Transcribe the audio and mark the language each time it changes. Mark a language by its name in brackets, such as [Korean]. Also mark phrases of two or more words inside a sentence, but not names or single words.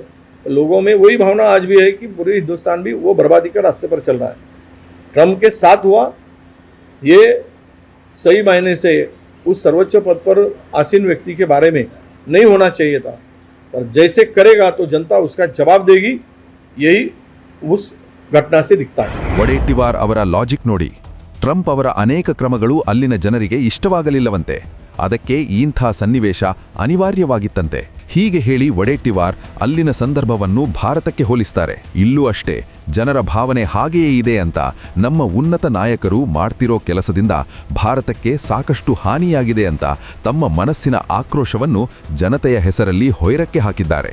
[Hindi] लोगों में वही भावना आज भी है कि पूरे हिंदुस्तान भी वो बर्बादी के रास्ते पर चल रहा है. ट्रंप के साथ हुआ, ये सही मायने से उस सर्वोच्च पद पर आसीन व्यक्ति के बारे में नहीं होना चाहिए था, पर जैसे करेगा तो जनता उसका जवाब देगी, यही उस घटना से दिखता है. [Kannada] ವಡೆಟ್ಟಿವಾರ್ ಅವರ ಲಾಜಿಕ್ ನೋಡಿ. ಟ್ರಂಪ್ ಅವರ ಅನೇಕ ಕ್ರಮಗಳು ಅಲ್ಲಿನ ಜನರಿಗೆ ಇಷ್ಟವಾಗಲಿಲ್ಲವಂತೆ. ಅದಕ್ಕೆ ಇಂಥ ಸನ್ನಿವೇಶ ಅನಿವಾರ್ಯವಾಗಿತ್ತಂತೆ. ಹೀಗೆ ಹೇಳಿ ವಡೆಟ್ಟಿವಾರ್ ಅಲ್ಲಿನ ಸಂದರ್ಭವನ್ನು ಭಾರತಕ್ಕೆ ಹೋಲಿಸ್ತಾರೆ. ಇಲ್ಲೂ ಅಷ್ಟೇ, ಜನರ ಭಾವನೆ ಹಾಗೆಯೇ ಇದೆ ಅಂತ ನಮ್ಮ ಉನ್ನತ ನಾಯಕರು ಮಾಡ್ತಿರೋ ಕೆಲಸದಿಂದ ಭಾರತಕ್ಕೆ ಸಾಕಷ್ಟು ಹಾನಿಯಾಗಿದೆ ಅಂತ ತಮ್ಮ ಮನಸ್ಸಿನ ಆಕ್ರೋಶವನ್ನು ಜನತೆಯ ಹೆಸರಲ್ಲಿ ಹೊಯ್ರಕ್ಕೆ ಹಾಕಿದ್ದಾರೆ.